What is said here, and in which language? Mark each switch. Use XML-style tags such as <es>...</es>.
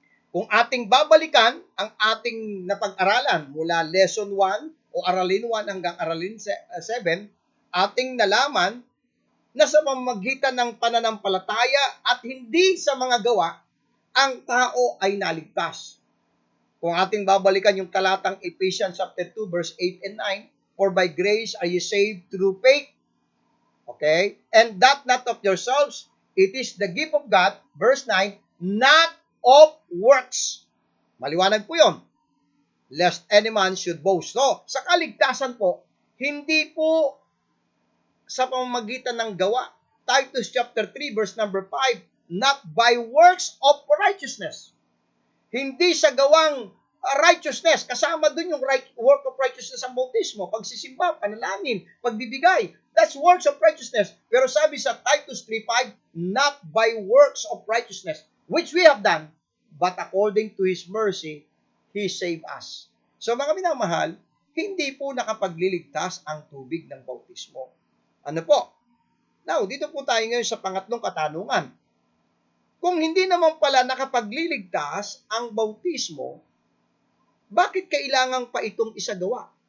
<tl>Kung ating babalikan ang ating napag-aralan mula lesson 1 o aralin 1 hanggang aralin 7, ating nalaman na sa pamamagitan ng pananampalataya at hindi sa mga gawa, ang tao ay naligtas. Kung ating babalikan yung talatang</tl> <en>Ephesians chapter 2 verse 8 and 9, for by grace are you saved through faith. Okay? And that not of yourselves, it is the gift of God, verse 9, not of works.</en> <tl>Maliwanag po yun.</tl> <en>Lest any man should boast.</en> <tl>So, sa kaligtasan po, hindi po sa pamamagitan ng gawa.</tl> <en>Titus chapter 3 verse number 5, not by works of righteousness.</en> <tl>Hindi sa gawang righteousness. Kasama dun yung</tl> <en>work of righteousness</en> <tl>ang bautismo, pagsisimba, panalangin, pagbibigay.</tl> <en>That's works of righteousness.</en> <tl>Pero sabi sa</tl> <en>Titus 3:5, not by works of righteousness, which we have done, but according to His mercy, He saved us.</en> <tl>So mga minamahal, hindi po nakapagliligtas ang tubig ng bautismo. Ano po? Now, dito po tayo ngayon sa pangatlong katanungan. Kung hindi naman pala nakapagliligtas ang bautismo, bakit kailangan pa itong isagawa?</tl>